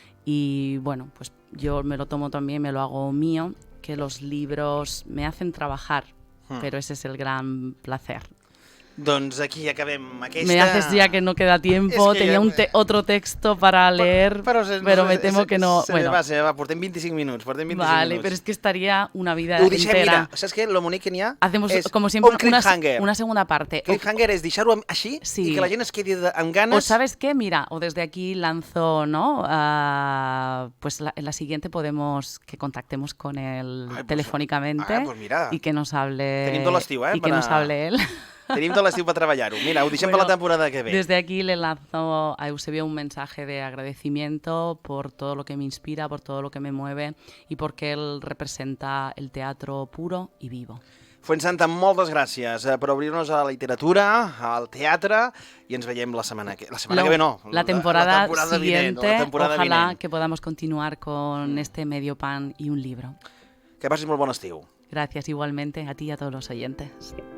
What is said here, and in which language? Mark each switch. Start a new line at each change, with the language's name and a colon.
Spanish: Y bueno, pues yo me lo tomo también, me lo hago mío, que los libros me hacen trabajar, pero ese es el gran placer.
Catalan: Doncs aquí acabem aquesta...
Spanish: Me haces ya que no queda tiempo, tenía otro texto para leer, pero me temo que no... Se me va,
Catalan: portem 25 minuts,
Spanish: Vale, pero es que estaría una vida entera.
Catalan: Mira, saps què? Lo bonic que n'hi ha
Spanish: Hacemos,
Catalan: és
Spanish: como siempre, un cliffhanger. Una segunda parte.
Catalan: Cliffhanger és deixar-ho així i que la gent es quedi amb ganes...
Spanish: O ¿sabes qué? Mira, o desde aquí lanzo, ¿no? Pues en la siguiente podemos que contactemos con él telefónicamente y que nos hable...
Catalan: Tenim tot l'estiu,
Spanish: y que nos hable él.
Catalan: Tenim tot l'estiu per treballar-ho. Mira, ho deixem per la temporada que ve.
Spanish: Desde aquí le lanzo a Eusebio un mensaje de agradecimiento por todo lo que me inspira, por todo lo que me mueve y porque él representa el teatro puro y vivo.
Catalan: Fuensanta, moltes gràcies per obrir-nos a la literatura, al teatre, i ens veiem la setmana que ve no.
Spanish: La temporada siguiente, ojalá que podamos continuar con este medio pan y un libro.
Catalan: Que passis molt bon estiu.
Spanish: Gracias igualmente a ti y a todos los oyentes.